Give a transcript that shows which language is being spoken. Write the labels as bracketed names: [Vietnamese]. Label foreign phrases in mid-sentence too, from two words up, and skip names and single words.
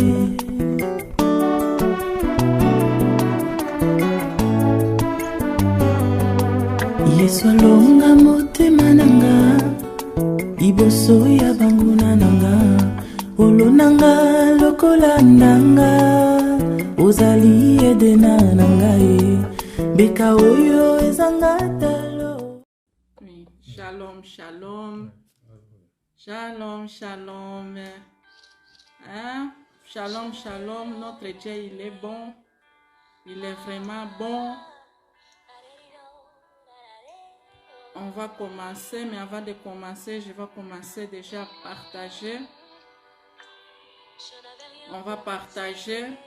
[Lingala] Yesu alonga motema nanga, liboso ya banguna nanga, olonanga lokola ndanga, ozali edena nanga beka oyo ezanga talo. [French] Oui, [Hebrew] shalom, shalom. Shalom, shalom. Hein? Shalom, shalom. [French] Notre Dieu, il est bon. Il est vraiment bon. On va commencer, mais avant de commencer, je vais commencer déjà à partager. On va partager.